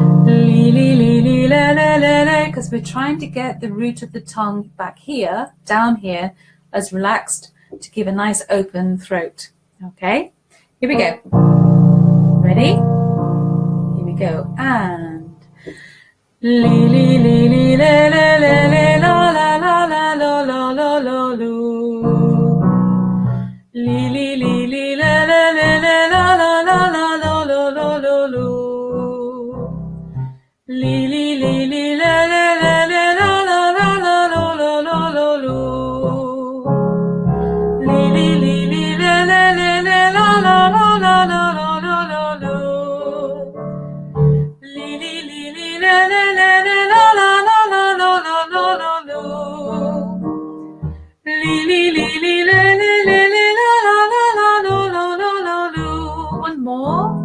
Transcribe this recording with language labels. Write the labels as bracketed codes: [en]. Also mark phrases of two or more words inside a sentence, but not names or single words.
[en] Because we're trying to get the root of the tongue back here, down here, as relaxed to give a nice open throat. Okay, here we go. Ready? Here we go. And li li li li la la la la la la la la la la la lu. Li li li li la la la la la la la la la la la la lu. Li li li li la la la la la la la la la la la la lu. Li li li li la la la la la la la la la la. One more.